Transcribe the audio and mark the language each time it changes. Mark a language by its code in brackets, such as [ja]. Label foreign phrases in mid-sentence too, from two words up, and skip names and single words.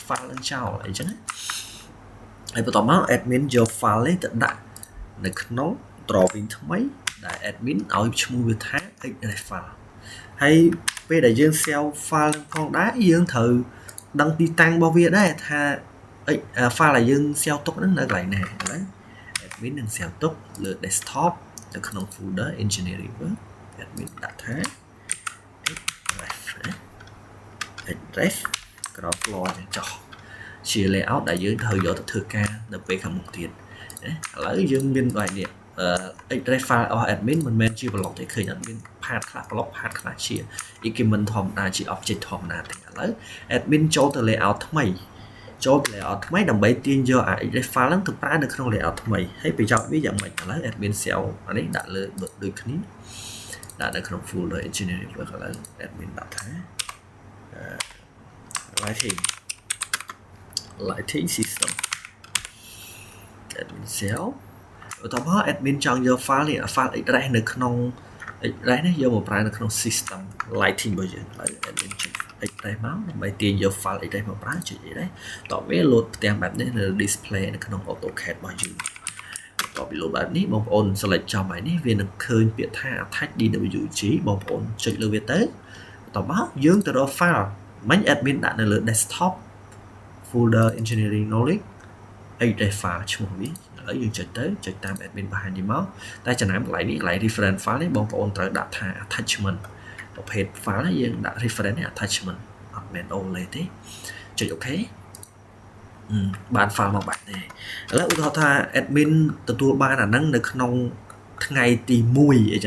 [km] file នឹងចោលអីចឹងណាហើយបន្ទាប់មក admin យក file នេះទៅដាក់នៅក្នុង drawing ថ្មីដែល admin ឲ្យឈ្មោះវាថា Express file ហើយពេលដែលយើង save file នឹងផងដែរយើងត្រូវដឹងទីតាំងរបស់វាដែរថា file ដែលយើង save ទុកហ្នឹងនៅកន្លែងណាឥឡូវ admin នឹង save ទុកលើ desktop នៅក្នុង [en] folder engineering work [km] admin ដាក់ថា Express ក្រោប floor ចុះជា layout ដែលយើងត្រូវយកទៅធ្វើការនៅពេលខាងមុខទៀតឥឡូវយើងមានបែបនេះExpress file របស់ admin មិនមែនជា block ទេឃើញអត់មាន part ខ្លះ [en] block part [km] ខ្លះជា document ធម្មតាជា object ធម្មតាទេឥឡូវ admin ចូលទៅ layout ថ្មីចូលទៅ layout ថ្មីដើម្បីទាញយក [en] Express file [km] ហ្នឹងទៅប្រើនៅក្នុង layout ថ្មីហើយប្រយោជន៍វាយ៉ាងម៉េចឥឡូវ admin save អានេះដាក់លើដូចគ្នាដាក់នៅក្នុង [en] folder engineering work [km] ឥឡូវ admin ដាក់ថា [en] lighting system admin save [km] បន្ទាប់មក admin ចង់យក file នេះ [en] file Express [km] នៅក្នុង Express នេះយកមកប្រើនៅក្នុង system lighting របស់យើងហើយ admin ចុច Express មកដើម្បីទាញយក [en] file Express [km] មកប្រើចុចអីដែរតោះវា load ផ្ទាំងបែបនេះនៅ display នៅក្នុង AutoCAD របស់យើងបន្ទាប់ពី load បែបនេះបងប្អូន select ចំហើយនេះវានឹងឃើញពាក្យថា [en] attach DWG [km] បងប្អូនចុចលើវាទៅបន្ទាប់មកយើងទៅរក file មិញ admin ដាក់នៅលើ desktop [en] folder engineering knowledge Express file [km] ឈ្មោះវាឥឡូវយើងចុចទៅចុចតាម admin បង្ហាញនេះមកតែចំណាំកន្លែងនេះកន្លែង [en] reference file [km] នេះបងប្អូនត្រូវដាក់ថា attachment ប្រភេទ file នេះយើងដាក់ reference នេះ attachment អត់មែន overlay ទេចុច OK បាន file មកបាត់ទេឥឡូវឧទាហរណ៍ថា admin ទទួលបានអាហ្នឹងនៅក្នុងថ្ងៃទី1អីចឹង